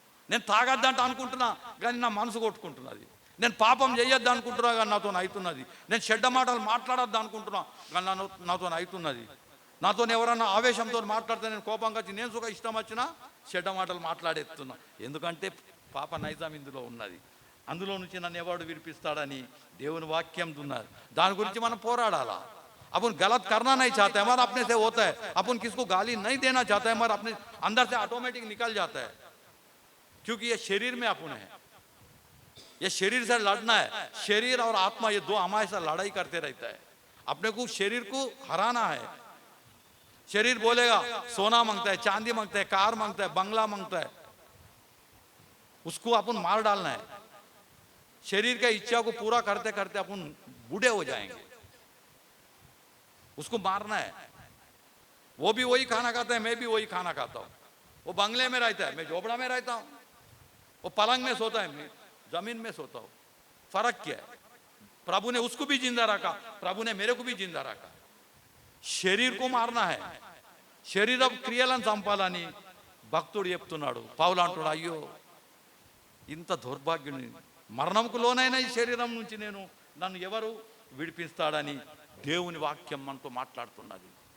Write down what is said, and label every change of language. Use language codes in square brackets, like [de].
[te] నేను తాగద్దంట అనుకుంటున్నా కానీ నా మనసు కొట్టుకుంటున్నది, నేను పాపం చేయొద్దు అనుకుంటున్నా కానీ నాతో అవుతున్నది, నేను చెడ్డ మాటలు మాట్లాడొద్దు అనుకుంటున్నా కానీ నాతో అవుతున్నది. నాతో ఎవరన్నా ఆవేశంతో మాట్లాడితే నేను కోపంగా వచ్చి నేను సుఖ ఇష్టం వచ్చినా చెడ్డ మాటలు మాట్లాడేస్తున్నా, ఎందుకంటే పాప నైజాం ఇందులో ఉన్నది. అందులో నుంచి నన్ను ఎవడు విడిపిస్తాడని దేవుని వాక్యం ఉన్నది. దాని గురించి మనం పోరాడాలా. [hi] अपन गलत करना नहीं चाहते, हमारा अपने से होता है, अपन किसको गाली नहीं देना चाहते, हमारा अपने अंदर से ऑटोमेटिक निकल जाता है, क्योंकि ये शरीर में अपन है, ये शरीर से लड़ना है. शरीर और आत्मा ये दो हमारे साथ लड़ाई करते रहता है. अपने को शरीर को हराना है. शरीर बोलेगा सोना मांगता है, चांदी मांगता है, कार मांगता है, बंगला मांगता है, उसको अपन मार डालना है. शरीर के इच्छा को पूरा करते करते अपन बूढ़े हो जाएंगे, उसको मारना है. वो भी वही खाना खाता है, मैं भी वही खाना खाता हूँ. वो बंगले में रहता है, मैं झोपड़ा में रहता हूँ. वो पलंग में सोता है, मैं जमीन में सोता हूँ. फर्क क्या है? प्रभु ने उसको भी जिंदा रखा, प्रभु ने मेरे को भी जिंदा रखा. शरीर को मारना है, [te] శరీర క్రియలను చంపాలని భక్తుడు చెప్తున్నాడు. పౌలు అంటున్నాడు, అయ్యో ఇంత దౌర్భాగ్యుని, మరణంకు లోనైన ఈ శరీరం నుంచి నన్ను ఎవరు విడిపిస్తాడని దేవుని వాక్యం మనతో మాట్లాడుతున్నది.